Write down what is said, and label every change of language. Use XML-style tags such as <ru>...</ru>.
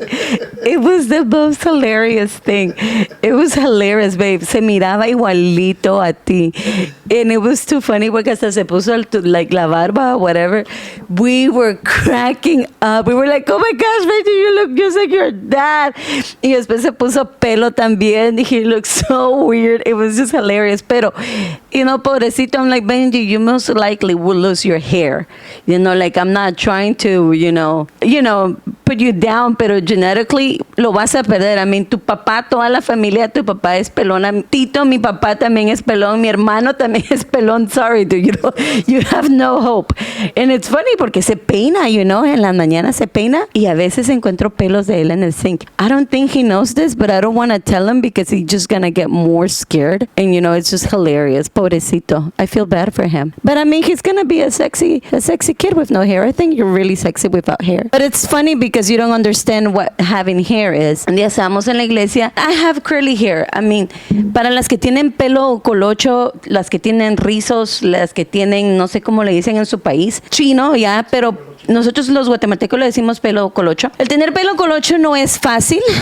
<en>It was the most hilarious thing. It was hilarious, babe.</en> <es>Se miraba igualito a ti.</es> <en>And it was too funny</en> <es>porque hasta se puso like la barba</es> <en>or whatever. We were cracking up. We were like, oh my gosh, baby, you look just like your dad.</en> <es>Y después se puso pelo también.</es> <en>He looked so weird. It was just hilarious.</en> <es>Pero,</es> <en>you know,</en> <es>pobrecito,</es> <en>I'm like, Benji, you most likely will lose your hair. You know, like I'm not trying to, you know, put you down,</en> <es>pero genetically lo vas a perder. I mean, tu papá, toda la familia, tu papá es pelón. Tito, mi papá también es pelón. Mi hermano también es pelón.</es> <en>Sorry, dude, you have no hope. And it's funny</en> <es>porque se peina, en la mañana se peina y a veces encuentro pelos de él en el sink.</es> <en>I don't think he knows this, but I don't want to tell him because he's just gonna get more scared. And it's just hilarious.</en> <es>Pobrecito.</es> <en>I feel bad for him. But I mean, he's gonna be a sexy kid with no hair. I think you're really sexy without hair. But it's funny because you don't understand what having hair is.</en> <es>Un día estábamos en la iglesia.</es> <en>I have curly hair.</en> <es>I mean, para las que tienen pelo colocho, las que tienen rizos, las que tienen, no sé cómo le dicen en su país, chino, ya, pero nosotros los guatemaltecos le decimos pelo colocho. El tener pelo colocho no es fácil.</es>